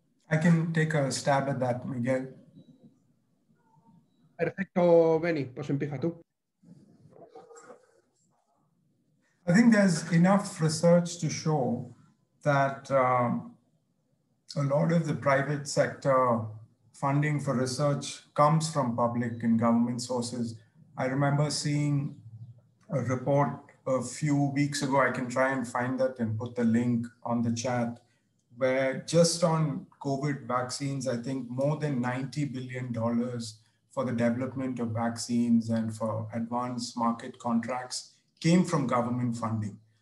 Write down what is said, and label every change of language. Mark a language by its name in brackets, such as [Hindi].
[English] I can take a stab at that, Miguel. [Spanish] Perfecto, Benny, pues empieza tú. [English] I think there's enough research to show that a lot of the private sector funding for research comes from public and government sources. I remember seeing a report a few weeks ago, I can try and find that and put the link on the chat, where just on COVID vaccines, I think more than $90 billion for the development of vaccines and for advanced market contracts came from government funding.